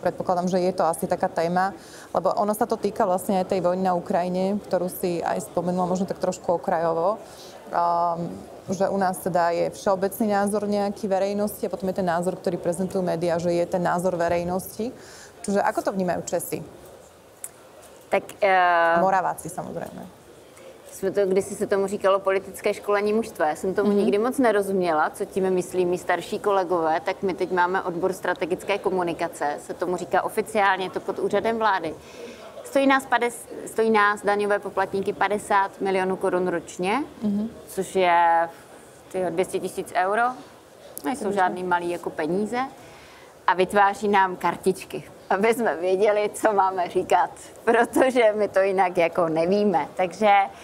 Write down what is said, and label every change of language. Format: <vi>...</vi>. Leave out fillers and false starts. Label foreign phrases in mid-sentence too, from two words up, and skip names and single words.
<sk>Predpokladám, že je to asi taká téma, lebo ono sa to týka vlastne aj tej vojny na Ukrajine, ktorú si aj spomenula možno tak trošku okrajovo, že u nás teda je všeobecný názor nejaký verejnosti a potom je ten názor, ktorý prezentujú médiá, že je ten názor verejnosti. Čiže ako to vnímajú Česi? Tak Moraváci samozrejme.</sk> <cs>Kdysi se tomu říkalo politické školení mužstva. Já jsem tomu nikdy moc nerozuměla, co tím myslí mý starší kolegové, tak my teď máme odbor strategické komunikace, se tomu říká oficiálně, to pod úřadem vlády. Stojí nás daňové poplatníky 50 milionů korun ročně, což je 200 000 euro, nejsou žádný malý jako peníze, a vytváří nám kartičky, aby jsme věděli, co máme říkat, protože my to jinak jako nevíme.</cs>